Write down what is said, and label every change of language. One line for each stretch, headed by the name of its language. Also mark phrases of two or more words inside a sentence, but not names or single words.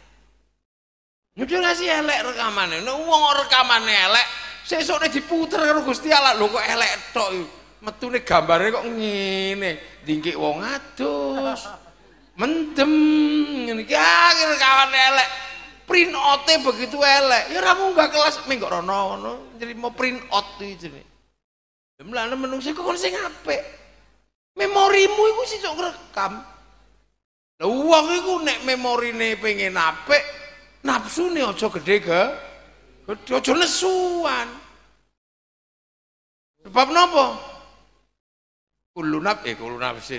Javanese: Nyudur ngasih elek rekamane. Nek wong rekamane elek, sesuk nek diputer karo Gusti Allah lho kok elek tok iku. Metune gambare kok ngene, dingkik wong adus. Mendem ngene iki rekamane elek.
English: Print out-e
Javanese: begitu elek. Ya ora munggah kelas ming kok rono ngono, nrimo
English: print out
Javanese: iki jenenge. Mulane menungso kok sing apik. Memorimu iku sesuk ngrekam. Lah wong iku nek memorine pengen apik, nafsune aja gedhe aja nesuan. Sebab napa?
Arabic: كل نفس.